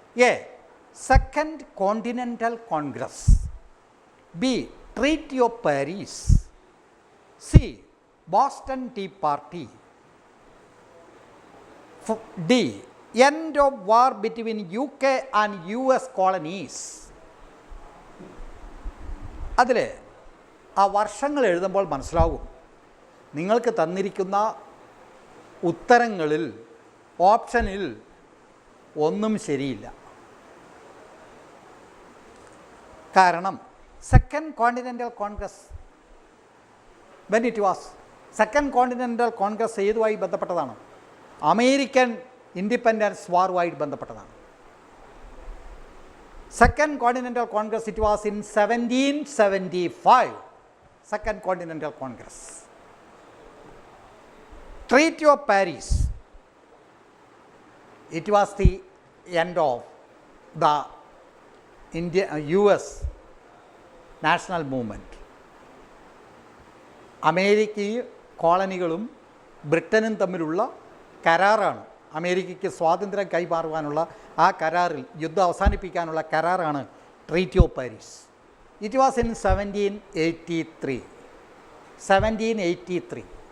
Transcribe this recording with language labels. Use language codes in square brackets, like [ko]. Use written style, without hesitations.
[en] A. Second Continental Congress. B. Treaty of Paris. C. Boston Tea Party. D. End of war between UK and US colonies. [ml] അതിൽ ആ വർഷങ്ങൾ എഴുതുമ്പോൾ മനസ്സിലാകും നിങ്ങൾക്ക് തന്നിരിക്കുന്ന ഉത്തരങ്ങളിൽ ഓപ്ഷനിൽ ഒന്നും ശരിയില്ല. കാരണം second continental Congress, [en] when it was, [ml] second continental Congress ഏതുമായി ബന്ധപ്പെട്ടതാണ്? അമേരിക്കൻ ഇൻഡിപെൻഡൻസ് വാറുമായി ബന്ധപ്പെട്ടതാണ്. Second continental Congress, [en] It was in 1775. [ml] Second continental Congress. [en] Treaty of Paris, it was the end of the US national movement. [ml] അമേരിക്കയും കോളനികളും ബ്രിട്ടനും തമ്മിലുള്ള കരാറാണ്. അമേരിക്കയ്ക്ക് സ്വാതന്ത്ര്യം കൈമാറുവാനുള്ള ആ കരാറിൽ, യുദ്ധം അവസാനിപ്പിക്കാനുള്ള കരാറാണ് treaty of Paris. [en] It was in 1783. 1783.